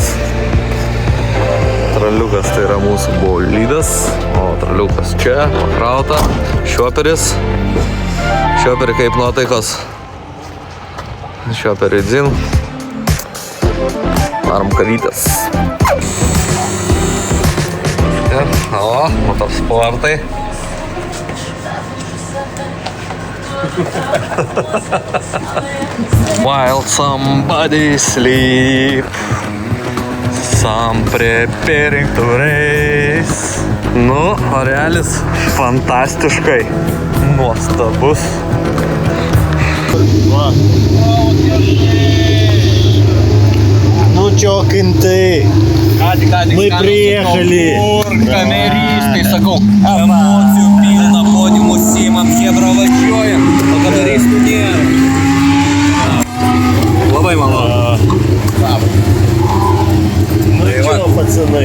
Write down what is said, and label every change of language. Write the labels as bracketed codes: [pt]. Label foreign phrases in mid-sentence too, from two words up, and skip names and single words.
[lt] Traliukas tai yra mūsų bolidas, o traliukas čia, pakrauta. Šioperis. Šioperi kaip nuotaikos. Šioperi dzin. Varom kavytės. O, motorsportai. [en] While somebody sleep, some preparing to race. [lt] Nu, orealis fantastiškai nuostabus. [ru] Ну чё, кенты? Мы приехали. [lt] Камеристai, sakau, emocijų pilna, podiumų simam, chebra važiuojam, o kameristų nėra. Labai malonu. [ru] Ну чё, пацаны?